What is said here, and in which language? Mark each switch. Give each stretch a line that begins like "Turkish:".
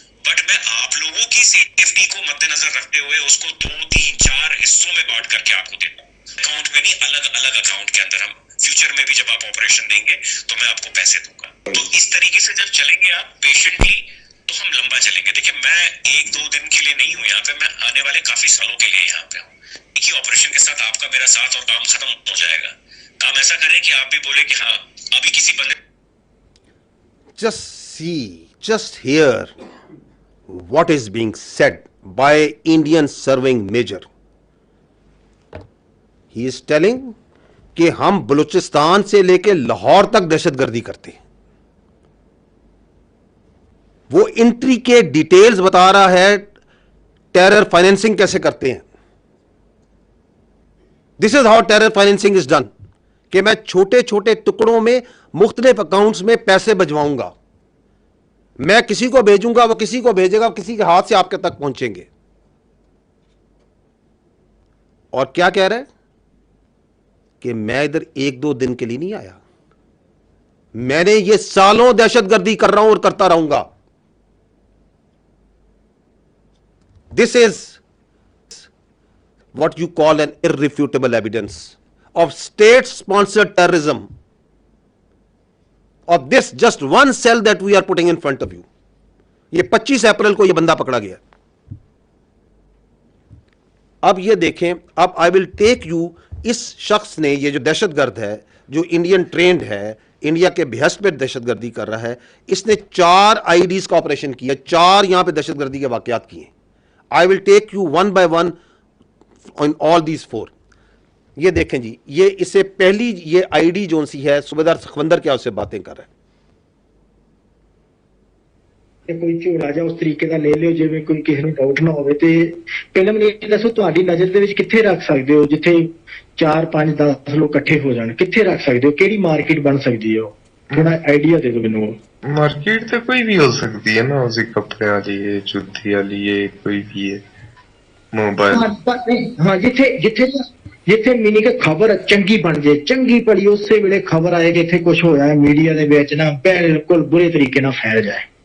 Hindi: But मैं आप लोगों की सेफ्टी को मद्देनजर रखते हुए उसको 2-3-4 हिस्सों में बांट करके आपको देता हूँ, अकाउंट में नहीं, अलग अलग अकाउंट के अंदर। हम फ्यूचर में भी जब आप ऑपरेशन देंगे तो मैं आपको पैसे दूंगा। तो इस तरीके से जब चलेंगे आप पेशेंटली, तो हम लंबा चलेंगे। देखिए, मैं 1-2 दिन के लिए नहीं हूँ यहाँ पे, मैं आने वाले काफी सालों के लिए यहाँ पे हूँ। एक ही ऑपरेशन के साथ आपका मेरा साथ और काम खत्म हो जाएगा। काम ऐसा करें कि आप भी बोले कि हाँ, अभी किसी बंदे
English: just hear what is being said by Indian serving major. He is telling
Hindi: कि हम बलूचिस्तान से लेके लाहौर तक दहशतगर्दी करते हैं। वो इंट्री के डिटेल्स बता रहा है, टेरर फाइनेंसिंग कैसे करते हैं।
English: this is how terror financing is done,
Hindi: कि मैं छोटे छोटे टुकड़ों में मुख्तलिफ अकाउंट्स में पैसे भिजवाऊंगा, मैं किसी को भेजूंगा, वो किसी को भेजेगा, किसी के हाथ से आपके तक पहुंचेंगे। और क्या कह रहे हैं कि मैं इधर 1-2 दिन के लिए नहीं आया, मैंने ये सालों दहशतगर्दी कर रहा हूं और करता रहूंगा।
English: This is what you call an irrefutable evidence of state sponsored terrorism of this just one cell that we are putting in front of you.
Hindi: ये 25 अप्रैल को ये बंदा पकड़ा गया। अब ये देखें, अब
English: I will take you,
Hindi: इस शख्स ने, ये जो दहशतगर्द है, जो इंडियन ट्रेंड है, इंडिया के बेहस्त पे दहशतगर्दी कर रहा है, इसने 4 आईडीज का ऑपरेशन किया, 4 यहां पे दहशतगर्दी के वाकयात किए।
English: I will take you one by one on all these 4।
Hindi: ये देखें जी, ये इससे पहली ये आईडी जो सी है, सूबेदार सखवंदर क्या उससे बातें कर रहा है।
Punjabi: कोई ਝੋਲਾ ਜਾਂ ਉਸ ਤਰੀਕੇ ਦਾ ਲੈ ਲਿਓ ਜਿਵੇਂ ਕੋਈ ਕਿਸੇ ਨੂੰ ਡਾਊਟ ਨਾ ਹੋਵੇ। ਤੇ ਪਹਿਲਾਂ ਮੈਨੂੰ ਇਹ ਦੱਸੋ, ਤੁਹਾਡੀ ਨਜ਼ਰ ਦੇ ਵਿੱਚ ਕਿੱਥੇ ਰੱਖ ਸਕਦੇ ਹੋ ਜਿੱਥੇ 4-5-10 ਲੋਕ ਇਕੱਠੇ ਹੋ ਜਾਣ? ਕਿੱਥੇ ਰੱਖ ਸਕਦੇ ਹੋ? ਕਿਹੜੀ ਮਾਰਕੀਟ ਬਣ ਸਕਦੀ ਹੈ?
Hindi: थोड़ा आइडिया दे दो मैनू। मार्केट तो कोई भी हो सकती है ना, उसी कपड़े वाली है, जूती वाली है, कोई भी है, मोबाइल।
Punjabi: हाँ जिथे जिथे ਜਿੱਥੇ ਮੀਨਿੰਗ ਖਬਰ ਚੰਗੀ ਬਣ ਜੇ, ਚੰਗੀ ਭਲੀ ਉਸੇ ਵੇਲੇ ਖਬਰ ਆਏ ਕਿ ਇੱਥੇ ਕੁਝ ਹੋਇਆ ਹੈ, ਮੀਡੀਆ ਦੇ ਵਿੱਚ ਨਾ ਬਿਲਕੁਲ ਬੁਰੇ ਤਰੀਕੇ ਨਾਲ ਫੈਲ ਜਾਏ।